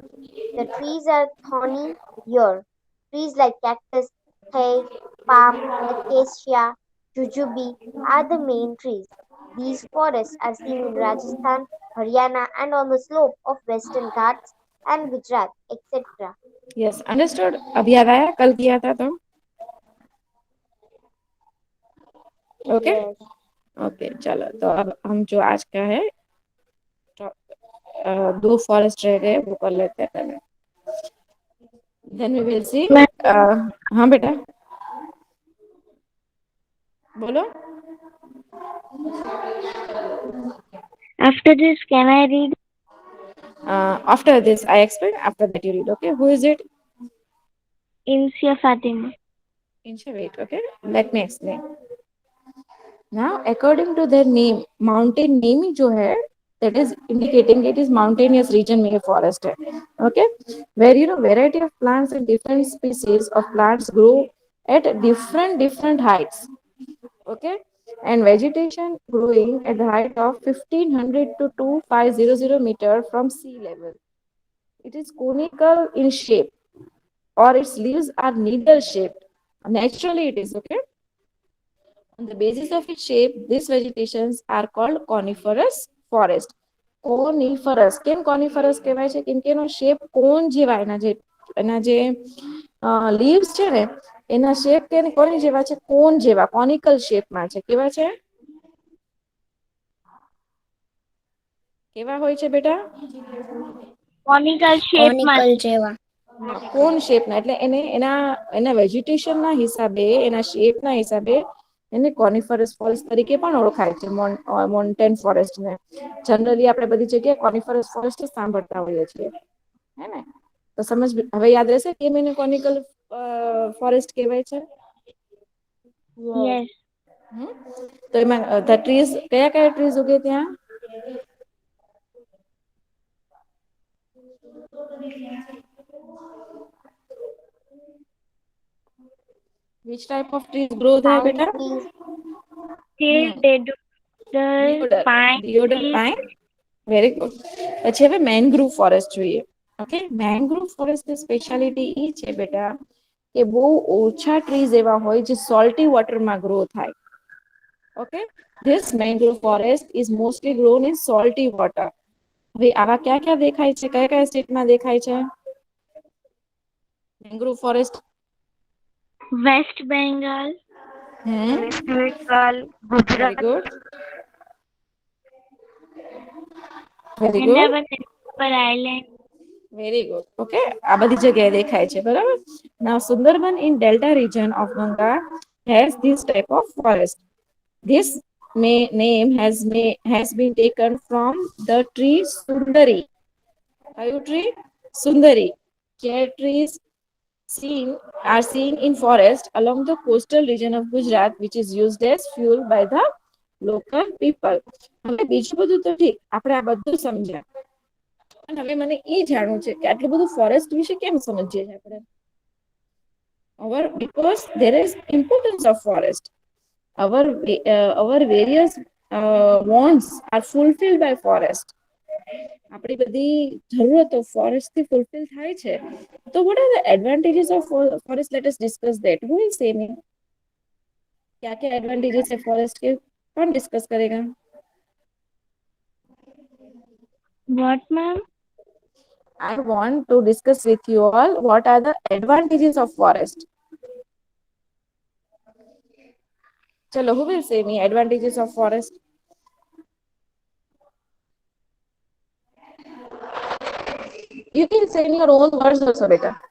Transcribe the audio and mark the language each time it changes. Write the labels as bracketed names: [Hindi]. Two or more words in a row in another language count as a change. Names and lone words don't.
[English] The trees are thorny here. Trees like cactus, fir, palm, acacia, jujube are the main trees. These forests are seen in Rajasthan, Haryana, and on the slope of Western Ghats and Gujarat, etc. Yes, understood. [Hindi] अब याद आया कल किया था तो. Okay. [English] Yes, [Hindi] ओके चलो तो अब हम जो आज का है दो फॉरेस्ट रह गए वो कर लेते हैं पहले. [English] then we will see. [Hindi] हाँ बेटा बोलो. [English] After this, can I read? After this I explain, after that you read. Okay, who is it? Insia Fatima. Insha, wait. Okay, let me explain. Now according to their name, mountain name [Hindi] ही जो है [English] that is indicating it is mountainous region [Hindi] में ये [English] forest है. Okay, where variety of plants and different species of plants grow at different heights. Okay, and vegetation growing at the height of 1500 to 2500 meter from sea level. It is conical in shape or its leaves are needle shaped. Naturally it is. Okay, on the basis of its shape, these vegetations are called coniferous forest. Coniferous. [Gujarati] કેમ coniferous કહેવાય છે? કેમ કે એનો શેપ કોન જેવા એના જે લીવ્સ છે ને એના શેપ કે કોની જેવા છે? કોન જેવા, કોનિકલ શેપમાં છે. કેવા છે? કેવા હોય છે બેટા? [English] Conical shape [Gujarati] Conical જેવા. કોન શેપના એટલે એને એના વેજીટેશનના હિસાબે એના શેપના હિસાબે એને [English] coniferous forest [Gujarati] તરીકે પણ ઓળખાય છે. મોન્ટેન ફોરેસ્ટને જનરલી આપણે બધી જગ્યાએ [English] coniferous forest [Gujarati] સાંભળતા હોઈએ છીએ, હે ને? તો સમજ હવે યાદ રહેશે કેમ એને [English] conical forest [Gujarati] કહેવાય છે? [English] yes. Yes. [Gujarati] તો એમાં ટ્રીઝ કયા કયા ટ્રીઝ ઉગે ત્યાં? [English] Which type of trees grow there Pine [Gujarati] બેટા? [English] trees, Deodar, pine Deodar trees. pine. very good. [Gujarati] પછી હવે [English] mangrove forest [Gujarati] જોઈએ. ઓકે, મેનગ્રુવ ફોરેસ્ટની સ્પેશિયાલિટી એ છે બેટા કે બહુ ઓછા ટ્રીઝ એવા હોય જે સોલ્ટી વોટરમાં ગ્રો થાય. [English] okay, this mangrove forest is mostly grown in salty water. [Gujarati] હવે આવા ક્યા ક્યા દેખાય છે? કયા કયા સ્ટેટમાં દેખાય છે [English] mangrove forest? West Bengal. West Bengal, વેરી Gujarat, good, very good, Andaman and Nicobar Island. very good. [Gujarati] ઓકે, આ બધી જગ્યાએ દેખાય છે, બરાબર. [English] now Sundarban in delta region of Ganga has this type of forest. This name has been taken from the tree Sundari. Kayu tree? Sundari. Care trees seen are seen in forest along the coastal region of Gujarat, which is used as fuel by the local people. [Gujarati] હવે બીજું બધું તો ઠીક, આપણે આ બધું સમજ્યા. પણ હવે મને એ જાણવું છે કે આટલું બધું ફોરેસ્ટ વિશે કેમ સમજીએ છીએ આપણે? [English] Because there is importance of forest. Our various wants are fulfilled by forest. [Gujarati] આપણી બધી જરૂરતો ફોરેસ્ટ થી ફૂલફિલ થાય છે. [English] તો what are the advantages of forest? Let us discuss that. Who will say me? [Hindi] क्या क्या एडवांटेजेस है फॉरेस्ट के? कौन डिस्कस करेगा? [English] What, ma'am? I want to discuss with you all what are the advantages of forest. चलो, who will say me advantages of forest? You can say in your own words also, beta.